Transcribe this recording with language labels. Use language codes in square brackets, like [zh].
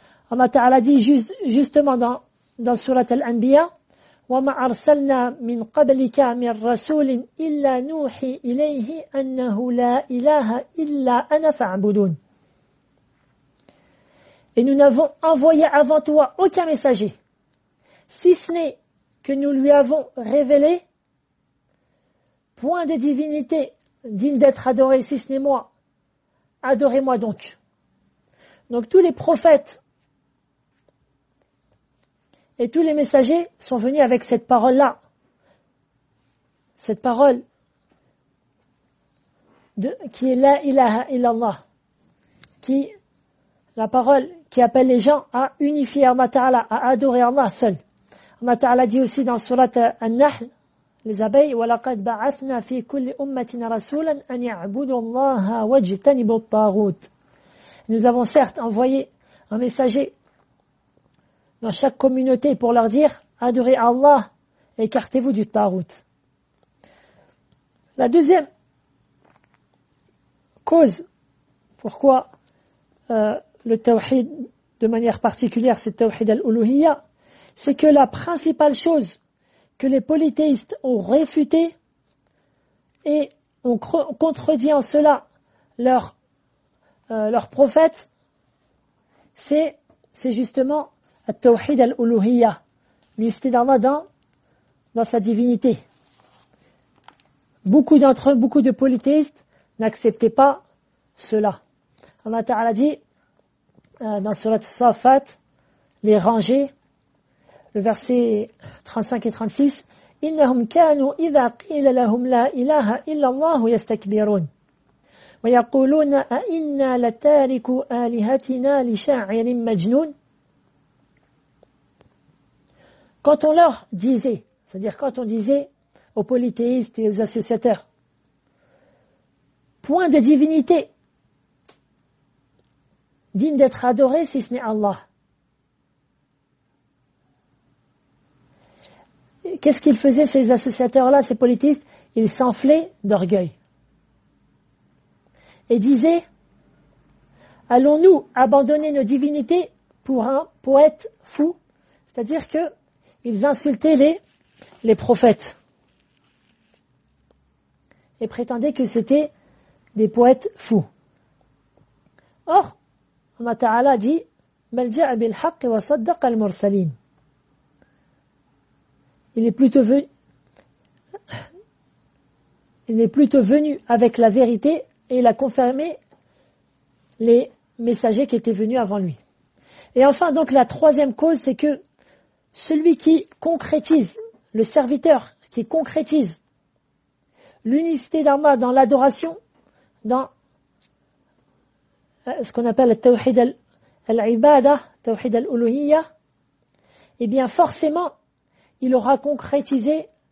[fr] Allah Ta'ala dit justement dans Surat Al-Anbiya, [ar] وَمَا أَرْسَلْنَا مِنْ قَبْلِكَ مِنْ رَسُولٍ إِلَّا نُوحِي إِلَيْهِ أَنَّهُ لَا إِلَهَ إِلَّا أَنَا فَاعْبُدُونِ. [fr] Et nous n'avons envoyé avant toi aucun messager, si ce n'est que nous lui avons révélé, point de divinité digne d'être adoré si ce n'est moi, adorez-moi donc. Donc tous les prophètes et tous les messagers sont venus avec cette parole-là, cette parole qui est [ar] la ilaha illallah, [fr] la parole qui appelle les gens à unifier Allah Ta'ala, à adorer Allah seul. Allah Ta'ala dit aussi dans Surat An-Nahl, les abeilles, [ar] وَلَقَدْ بَعَثْنَا فِي كُلِّ أُمَّةٍ رَسُولًا أَنْ يَعْبُدُوا اللَّهَ وَاجْتَنِبُوا الطَّاغُوتَ. [fr] Nous avons certes envoyé un messager dans chaque communauté pour leur dire adorez Allah et écartez-vous du tarout. La deuxième cause pourquoi le tawhid de manière particulière c'est tawhid al-uluhiyya, c'est que la principale chose que les polythéistes ont réfuté et ont contredit en cela leur prophète, c'est justement al-tawhid al-uluhiyya, l'unicité d'Allah dans sa divinité. Beaucoup d'entre eux, beaucoup de polythéistes n'acceptaient pas cela. Allah Ta'ala dit dans Surat Safat, les rangées, le verset 35 et 36, [ar] إِنَّهُمْ كَانُوا إِذَا قِيلَ لَهُمْ لَا إِلَهَ إِلَّا اللَّهُ يَسْتَكْبِرُونَ وَيَقُولُونَ أَإِنَّا لَتَارِكُوا آلِهَتِنَا لِشَاعِرٍ مَجْنُونَ. [fr] Quand on leur disait, c'est-à-dire quand on disait aux polythéistes et aux associateurs, point de divinité digne d'être adoré si ce n'est Allah. Qu'est-ce qu'ils faisaient ces associateurs-là, ces polythéistes? Ils s'enflaient d'orgueil. Et disaient, allons-nous abandonner nos divinités pour un poète fou? C'est-à-dire que ils insultaient les prophètes et prétendaient que c'était des poètes fous. Or, Allah Ta'ala dit [ar] بَلْ جَاءَ بِالْحَقِّ وَصَدَّقَ الْمُرْسَلِينَ. [fr] Il est plutôt venu avec la vérité et il a confirmé les messagers qui étaient venus avant lui. Et enfin, donc, la troisième cause, c'est que celui qui concrétise, le serviteur qui concrétise l'unicité d'Allah dans l'adoration, dans ce qu'on appelle le tawhid al-ibada, tawhid al-uluhiyya, eh bien forcément, il aura concrétisé